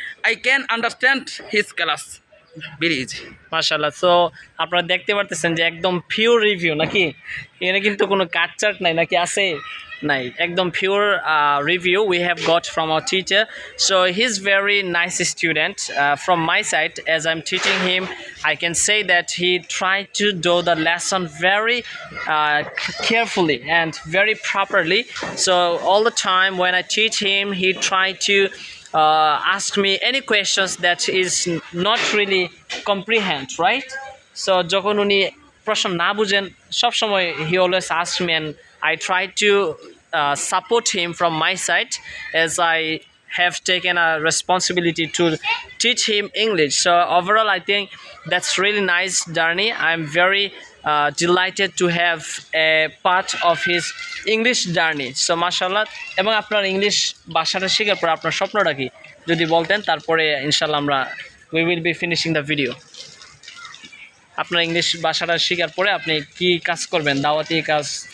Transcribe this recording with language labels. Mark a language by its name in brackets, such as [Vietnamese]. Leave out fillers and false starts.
[English] I can understand his class very easy. [Bangla] মাশাআল্লাহ। So আপনারা দেখতে পারতেছেন যে একদম পিওর রিভিউ নাকি, এখানে কিন্তু কোনো কাটচাট নাই নাকি আছে? নাই, একদম pure review [English] we have got from our teacher. So he's very nice student. From my side, as I'm teaching him, I can say that he tried to do the lesson very carefully and very properly. So all the time when I teach him, he tried to ask me any questions that is not really comprehend, right? So [Bangla] যখন উনি প্রশ্ন না বুঝেন সবসময় [English] he always asks me and I try to support him from my side as I have taken a responsibility to teach him English. So overall I think that's really nice journey. I'm very delighted to have a part of his English journey. [Bangla] So mashallah, এবং আপনার English ভাষাটা শেখার পর আপনার স্বপ্নটা কি যদি বলতেন, তারপরে ইনশাল্লাহ আমরা [English] we will be finishing the video. [Bangla] আপনার ইংলিশ ভাষাটা শেখার পরে আপনি কি কাজ করবেন, দাওয়াতি কাজ?